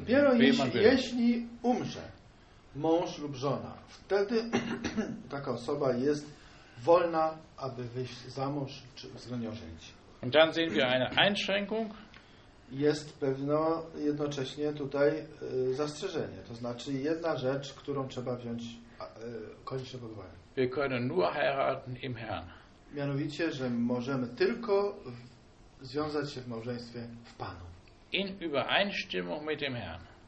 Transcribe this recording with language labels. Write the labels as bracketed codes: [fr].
[pl] Dopiero jeśli umrze mąż lub żona, wtedy taka osoba jest wolna, aby wyjść za mąż czy względnie ożenić. [de] Und dann sehen wir eine Einschränkung. [pl] Jest pewno jednocześnie tutaj zastrzeżenie. To znaczy jedna rzecz, którą trzeba wziąć koniecznie pod uwagę. [de] Wir können nur heiraten im Herrn. [pl] Mianowicie, że możemy tylko związać się w małżeństwie w Panu. [de] In Übereinstimmung mit dem Herrn.